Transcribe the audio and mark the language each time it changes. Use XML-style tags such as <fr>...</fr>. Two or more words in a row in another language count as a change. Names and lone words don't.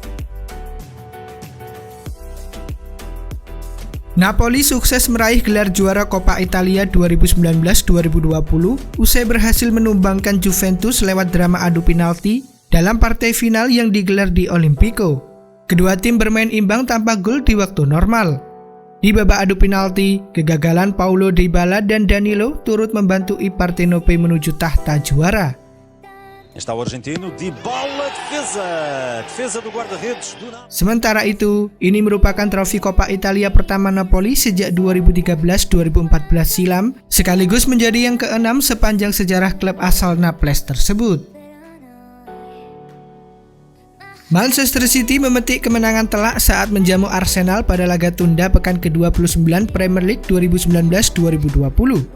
<id>Napoli sukses meraih gelar juara Coppa Italia 2019-2020 usai berhasil menumbangkan Juventus lewat drama adu penalti dalam partai final yang digelar di Olimpico. Kedua tim bermain imbang tanpa gol di waktu normal. Di babak adu penalti, kegagalan Paulo Dybala dan Danilo turut membantu I Partenope menuju tahta juara.</id> <pt>Está o argentino, Dybala, defesa do guarda-redes do Napoli.</pt> <id>Sementara itu, ini merupakan trofi Coppa Italia pertama Napoli sejak 2013-2014 silam, sekaligus menjadi yang ke-6 sepanjang sejarah klub asal Naples tersebut. Manchester City memetik kemenangan telak saat menjamu Arsenal pada laga tunda pekan ke-29 Premier League 2019-2020.</id>